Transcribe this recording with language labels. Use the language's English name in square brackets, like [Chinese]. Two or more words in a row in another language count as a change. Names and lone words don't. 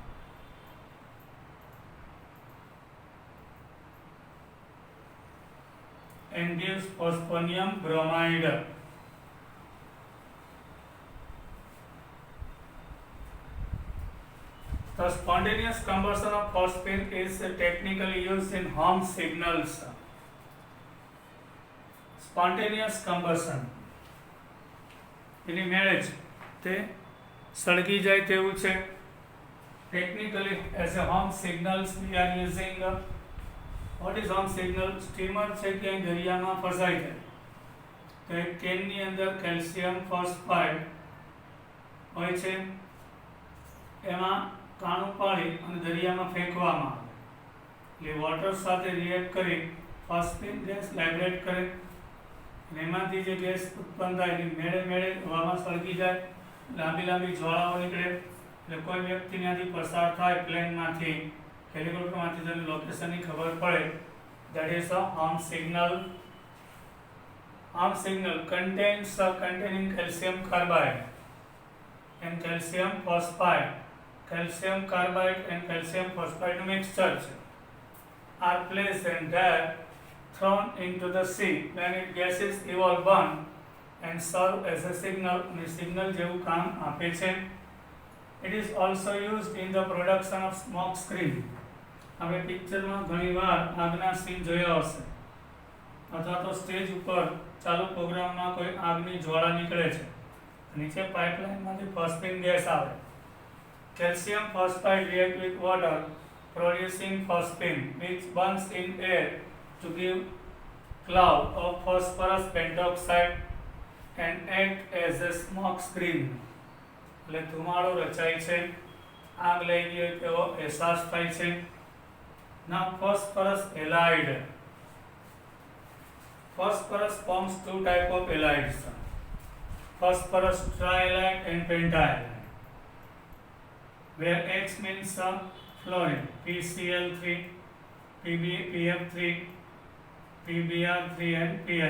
[English] And gives phosphonium bromide. The spontaneous combustion of phosphine is technically used in home signals. Spontaneous combustion [Gujarati] એની મેરેજ તે સળગી જાય તેવું છે. [English] Technically as a home signals we are using what is home signal? [Gujarati] સ્ટીમર છે કે દરિયામાં ફસાય છે તો એક કેનની અંદર [English] calcium phosphide [Gujarati] હોય છે, એમાં કાણું પાડી અને દરિયામાં ફેંકવામાં આવે એટલે વોટર સાથે રિએક્ટ કરી [English] phosphine gas liberate [Gujarati] કરે અને એમાંથી જે ગેસ ઉત્પન્ન થાય એ મેળે મેળે હવામાં સળગી જાય, લાંબી લાંબી જ્વાળાઓ નીકળે એટલે કોઈ વ્યક્તિ ત્યાંથી પસાર થાય પ્લેનમાંથી હેલિકોપ્ટરમાંથી તેને લોકેશનની ખબર પડે. [English] that is a home signal. home signal containing calcium carbide and calcium phosphide. Calcium carbide and calcium phosphide mixture are placed and there thrown into the sea when its gases evolve burn and serve as a signal. [Gujarati] અને સિગ્નલ જેવું કામ આપે છે. [English] It is also used in the production of smoke screen. [Gujarati] આપણે પિક્ચરમાં ઘણીવાર આગના સીન જોયા હશે અથવા તો સ્ટેજ ઉપર ચાલુ પ્રોગ્રામમાં કોઈ આગની જ્વાળા નીકળે છે, નીચે પાઇપલાઇનમાંથી [English] phosphine gas [Gujarati] આવે. [English] Calcium phosphide react with water producing phosphine which burns in air to give cloud of phosphorus pentoxide and act as a smoke screen. [Gujarati] એટલે ધુમાડો રચાય છે, આગ લાગી હોય તેવો અહેસાસ થાય છે. [English] Now phosphorus halide. Phosphorus forms two type of halides, phosphorus trihalide and pentahalide, where X means fluorine, PCl3, PF3, PBr3 and PI.